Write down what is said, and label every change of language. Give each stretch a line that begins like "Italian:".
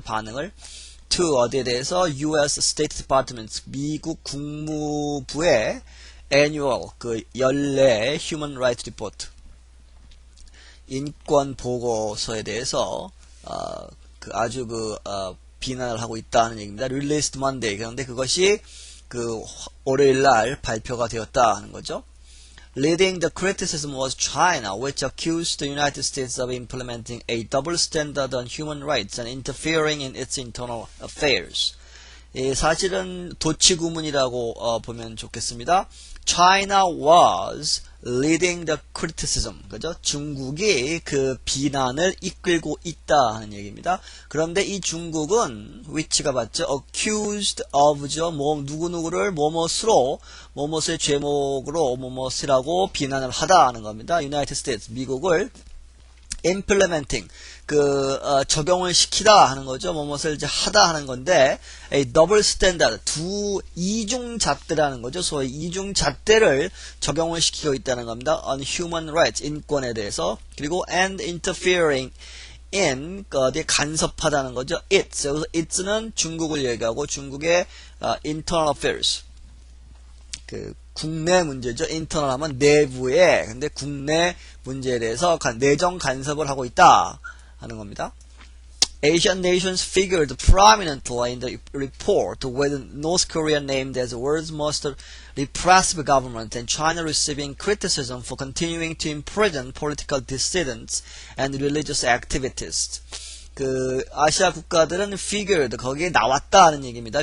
Korean: 반응을 to 어디에 대해서 U.S. State Department 미국 국무부의 annual 그 연례 Human Rights Report 인권 보고서에 대해서 아주 비난을 하고 있다는 얘기입니다.
English: Released Monday.
Korean: 그런데 그것이 그 월요일 날 발표가 되었다 하는 거죠.
English: Leading the criticism was China, which accused the United States of implementing a double standard on human rights and interfering in its internal affairs.
Korean: 사실은 도치구문이라고 보면 좋겠습니다.
English: China was leading the criticism.
Korean: 그죠? 중국이 그 비난을 이끌고 있다 하는 얘기입니다. 그런데 이 중국은 which가 맞죠?
English: accused of죠.
Korean: 누구누구를 뭐뭇을 죄목으로 뭐뭇이라고 비난을 하다 하는 겁니다. United States, 미국을 implementing, 적용을 시키다 하는 거죠. 뭐뭇을 이제 하다 하는 건데,
English: a double standard,
Korean: 이중잣대라는 거죠. 소위 이중잣대를 적용을 시키고 있다는 겁니다.
English: on human rights,
Korean: 인권에 대해서. 그리고
English: and interfering in,
Korean: 어디에 간섭하다는 거죠. it's, 여기서 it'는 중국을 얘기하고 중국의
English: internal affairs.
Korean: 국내 문제죠. internal 하면 내부에, 근데 국내 문제에 대해서 내정 간섭을 하고 있다 하는 겁니다.
English: Asian nations figured prominently in the report, with North Korea named as the world's most repressive government and China receiving criticism for continuing to imprison political dissidents and religious activists.
Korean: 아시아 국가들은 figured, 거기에 나왔다 하는 얘기입니다.